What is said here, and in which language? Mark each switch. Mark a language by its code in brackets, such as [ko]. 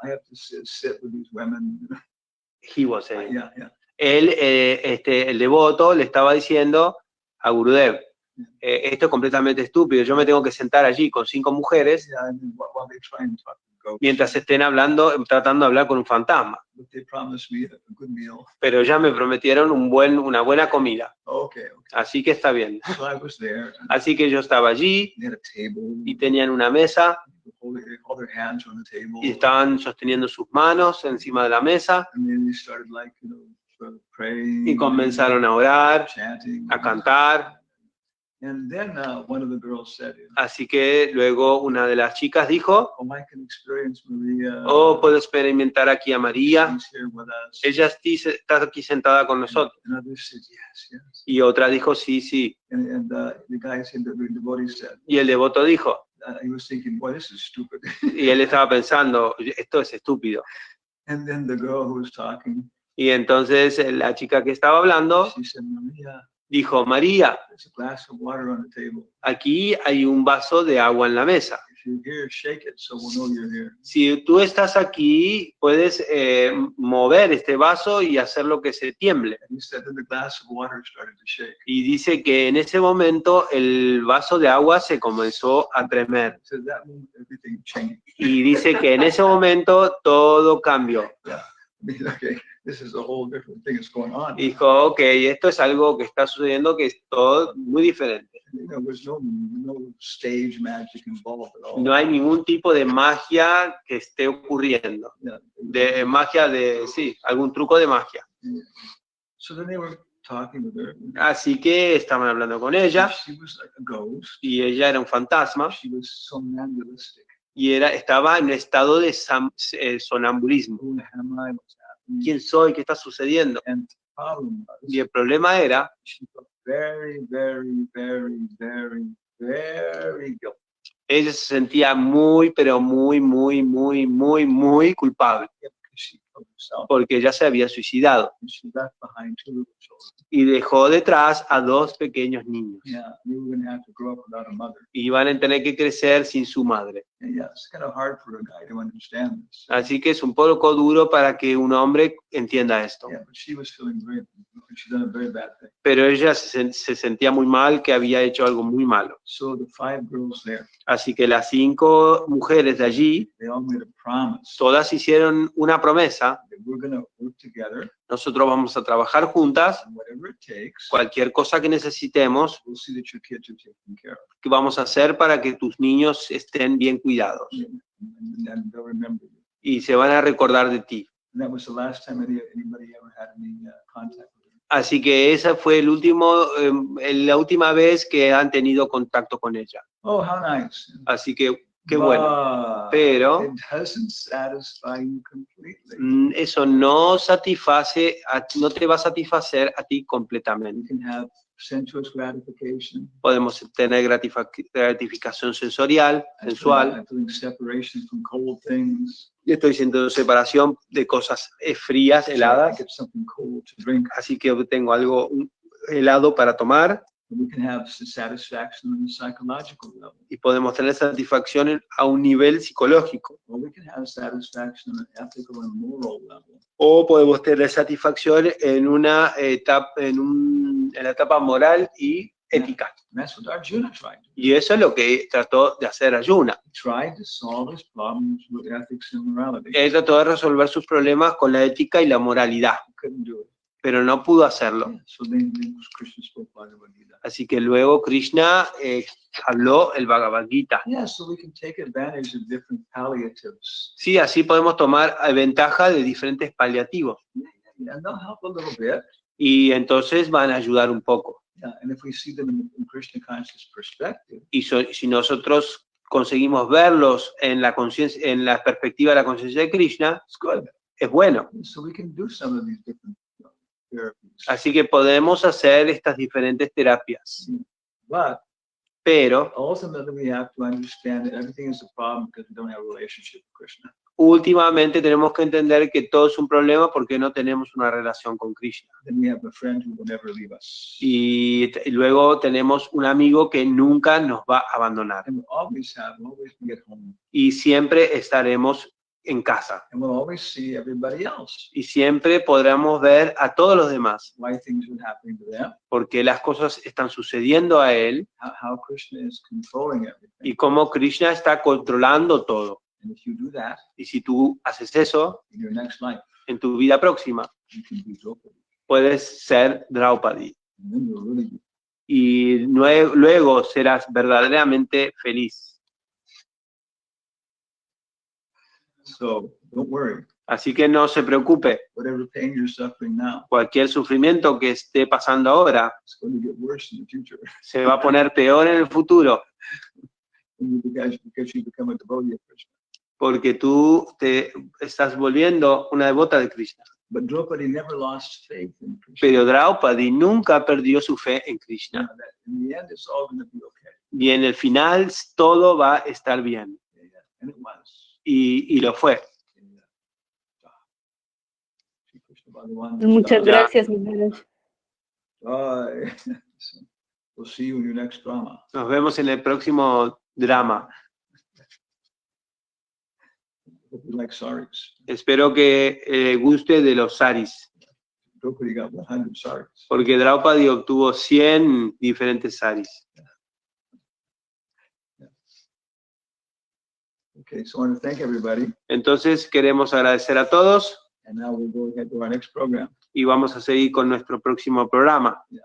[en] I have to sit with these women. He was saying. Yeah, yeah. [es] Él, el devoto, le estaba diciendo a Gurudev, esto es completamente estúpido, yo me tengo que sentar allí con 5 mujeres [en] Yeah, I mean, while they try and talk to ghosts. [es] mientras estén tratando de hablar con un fantasma. [en] But they promised me a good meal. [es] Pero ya me prometieron una buena comida, [en] Okay. [es] así que está bien. [en] So I was there. [es] Así que yo estaba allí [en] They had a table. [es] y tenían una mesa [en] They hold their hands on the table. [es] y estaban sosteniendo sus manos encima de la mesa [en] And then they started like, you know, sort of praying. [es] y comenzaron a orar, [en] Chanting. [es] a cantar. [en] And then one of the girls said, [es] Así que luego una de las chicas dijo, [en] oh, I can experience Maria. [es] oh, puedo experimentar aquí a María. [en] She's here with us. [es] Ella está aquí sentada con nosotros. [en] And others said, yes, yes. [es] Y otra dijo, sí, sí. [en] And the guy said, the devotee said, [es] Y el devoto dijo, [en] he was thinking, boy, this is stupid. [es] y él estaba pensando, esto es estúpido. [en] And then the girl who was talking, [es] Y entonces la chica que estaba hablando [en] she said, Maria, [es] dijo, María, [en] there's a glass of water on the table. [es] aquí hay un vaso de agua en la mesa. [en] If you're here, shake it so we'll know you're here. [es] Si tú estás aquí, puedes mover este vaso y hacer lo que se tiemble. [en] And he said that the glass of water started to shake. [es] Y dice que en ese momento el vaso de agua se comenzó a tremer. [en] So that moment everything changed. [es] Y dice que en ese momento todo cambió. [en] Yeah. I mean, okay, this is a whole different thing that's going on. [es] Y dijo, ok, esto es algo que está sucediendo que es todo muy diferente. [en] You know, there's no stage magic involved at all. [es] No hay ningún tipo de magia que esté ocurriendo. [en] Yeah. [es] De magia sí, algún truco de magia. [en] So then they were talking with her. [es] Así que estaban hablando con ella [en] She was like a ghost. [es] y ella era un fantasma [en] She was somnambulistic. [es] y estaba en un estado de sonambulismo. [en] Who am I? What's happening? [es] ¿Quién soy? ¿Qué está sucediendo? [en] And the problem was, [es] Y el problema era, [en] she felt very, very, very, very, very guilty. [es] ella se sentía muy, pero muy, muy, muy, muy, muy culpable [en] Because she killed herself. [es] porque ella se había suicidado [en] And she left behind 2 little children. [es] y dejó detrás a 2 pequeños niños. [en] Yeah, they were going to have to grow up without a mother. [es] Y iban a tener que crecer sin su madre. [en] Yeah, it's kind of hard for a guy to understand this. [es] Así que es un poco duro para que un hombre entienda esto. [en] Yeah, but she was feeling very, she'd done a very bad thing. [es] Pero ella se sentía muy mal, que había hecho algo muy malo. [en] So the 5 girls there, [es] Así que las 5 mujeres de allí, [en] they all made a promise [es] todas hicieron una promesa: [en] that we're going to work together, [es] nosotros vamos a trabajar juntas, [en] and whatever it takes, [es] cualquier cosa que necesitemos, [en] we'll see that your kids are taken care of. [es] que vamos a hacer para que tus niños estén bien cuidados [en] And they'll remember you. [es] y se van a recordar de ti. [en] And that was the last time anybody ever had any contact with her. [es] Así que esa fue la última vez que han tenido contacto con ella. [en] Oh, how nice. [es] Así que qué bueno. Pero [en] it doesn't satisfy you completely. [es] Eso no te va a satisfacer a ti completamente. [en] You can have sensuous gratification. [es] Podemos tener gratificación sensorial, sensual. [en] I'm feeling separation from cold things. [es] Yo estoy sintiendo separación de cosas frías, [en] So I [es] heladas. [en] get something cold to drink. [es] Así que tengo algo helado para tomar. [en] And we can have satisfaction on a psychological level. [es] Y podemos tener satisfacción a un nivel psicológico. [en] Or we can have satisfaction on an ethical and moral level. [es] O podemos tener satisfacción en la etapa moral y ética. [en] And that's what Arjuna tried to do. [es] Y eso es lo que trató de hacer Arjuna. [en] He tried to solve his problems with ethics and morality. [es] Él trató de resolver sus problemas con la ética y la moralidad, [en] He couldn't do it. [es] pero no pudo hacerlo. [en] Yeah, so then Krishna spoke Bhagavad Gita. [es] Así que luego Krishna habló el Bhagavad Gita. [en] Yeah, so we can take advantage of different palliatives. [es] Sí, así podemos tomar ventaja de diferentes paliativos. [en] Yeah, they'll help a little bit. [es] Y entonces van a ayudar un poco. [en] Yeah, and if we see them in Krishna conscious perspective, [es] Y si nosotros conseguimos verlos en la perspectiva de la conciencia de Krishna, [en] it's good. [es] es bueno. [en] So we can do some of these different therapies. [es] Así que podemos hacer estas diferentes terapias. [en] But [es] Pero [en] ultimately we have to understand that everything is a problem because we don't have a relationship with Krishna. [es] últimamente tenemos que entender que todo es un problema porque no tenemos una relación con Krishna. [en] Then we have a friend who will never leave us. [es] Y luego tenemos un amigo que nunca nos va a abandonar. [en] And we'll always be at home. [es] Y siempre estaremos en casa. [en] And we'll always see everybody else. [es] Y siempre podremos ver a todos los demás. [en] Why things are happening to them. [es] Porque las cosas están sucediendo a él. [en] How Krishna is controlling everything. [es] Y cómo Krishna está controlando todo. [en] And if you do that, [es] Y si tú haces eso, [en] in your next life, [es] en tu vida próxima, [en] you can be Draupadi. [es] puedes ser Draupadi. [en] And then you'll really be. [es] Y luego serás verdaderamente feliz. [en] So don't worry. [es] Así que no se preocupe. [en] Whatever pain you're suffering now, [es] Cualquier sufrimiento que esté pasando ahora [en] it's going to get worse in the future. [es] se va a poner peor en el futuro, [en] Because you become a devotee of Krishna. [es] porque tú te estás volviendo una devota de Krishna. [en] But Draupadi never lost faith in Krishna. [es] Pero Draupadi nunca perdió su fe en Krishna. [en] That in the end, it's all going to be okay. [es] Y en el final todo va a estar bien. [en] Yeah. And it was. [es] Y lo fue. [sa] Shri Krishna Bhagavan. [es] Muchas gracias, Maharaj. [en] Bye. We'll see you in your next drama. [es] Nos vemos en el próximo drama. [en] Hope you like saris. [es] Espero que guste de los saris, [en] Draupadi got 100 saris. [es] porque Draupadi obtuvo 100 diferentes saris. [en] Okay, so I want to thank everybody. [es] Entonces queremos agradecer a todos [en] And now we'll go ahead to our next program. [es] y vamos a seguir con nuestro próximo programa